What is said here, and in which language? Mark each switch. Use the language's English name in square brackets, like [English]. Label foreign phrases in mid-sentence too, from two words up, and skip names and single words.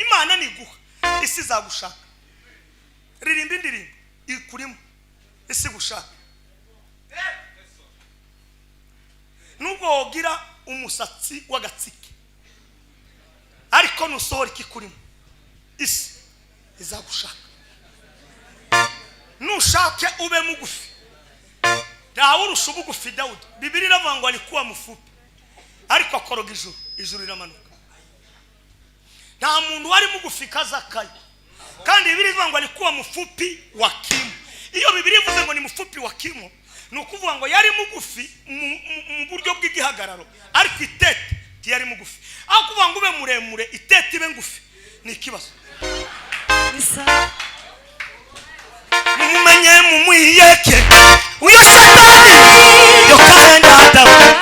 [Rundi] Imana niguha isi zagushaka ririmba indirimbo ikurimo isi gushaka nubwo wogira umusatsi w'agatsike ariko nusohora ikikurimo isi izagushaka. Nushake ube mugufi Daudi SUBUGUFI Daudi Biblia iravuga ngo [Swahili] alikuwa mfupi [Rundi] ariko akoroga ijuru riramanuka. Nta muntu wari mugufi kazakaye kandi Biblia ivuga ngo [Swahili] alikuwa mfupi wa kimo. [Rundi] Iyo Biblia ivuze ngo ni [Swahili] mfupi wa kimo [Rundi] nukuvuga ngo yari mugufi mu buryo bw'igihagararo ariko itete yari mugufi. Aho kuvuga ngo ube muremure itete ibe ngufi ni ikibazo. Mumenye mumwiyeke uyo satani yo kaenda adamu